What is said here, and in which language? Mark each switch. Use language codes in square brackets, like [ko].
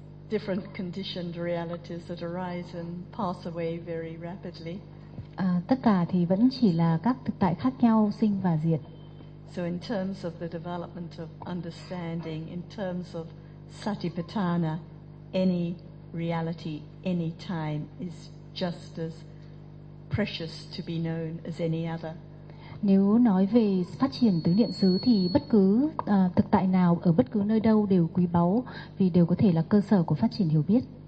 [en] Different conditioned realities that arise and pass away very rapidly. [vi] Tất cả thì vẫn chỉ là các thực tại khác nhau sinh và diệt. [en] So in terms of the development of understanding, in terms of satipatthana, any reality, any time is just as precious to be known as any other. [vi] Nếu nói về phát triển tứ niệm xứ thì bất cứ thực tại nào ở bất cứ nơi đâu đều quý báu vì đều có thể là cơ sở của phát triển hiểu biết.